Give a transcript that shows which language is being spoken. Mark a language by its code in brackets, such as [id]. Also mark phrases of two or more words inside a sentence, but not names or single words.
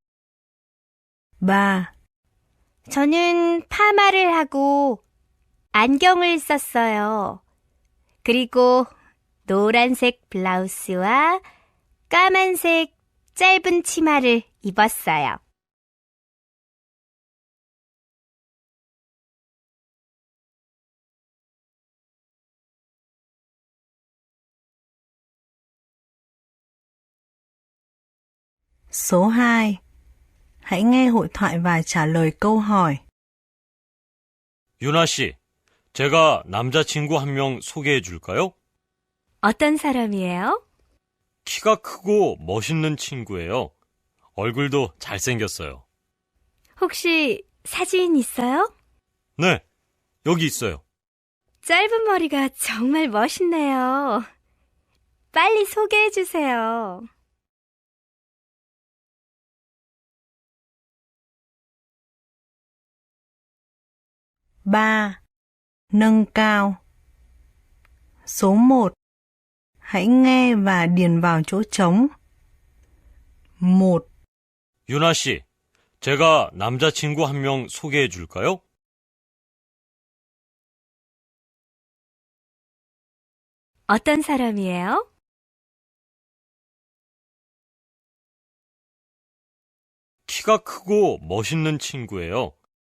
[ko] 3, 저는 파마를 하고 안경을 썼어요. 그리고 노란색 블라우스와 까만색 짧은 치마를 입었어요. [vi] Số 2. Hãy nghe hội thoại và trả lời câu hỏi. [ko] 유나 씨, 제가 남자친구 한 명 소개해 줄까요? 어떤 사람이에요? 키가 크고 멋있는 친구예요. 얼굴도 잘생겼어요. 혹시 사진 있어요? 네, 여기 있어요. 짧은 머리가 정말 멋있네요. 빨리 소개해 주세요. [vi] Ba. Nâng cao. Số 1. Hãy nghe và điền vào chỗ trống. [ko] 1, 유나 씨, 제가 남자친구 한 명 소개해 줄까요? 어떤 사람이에요? 키가 크고 멋있는 친구예요.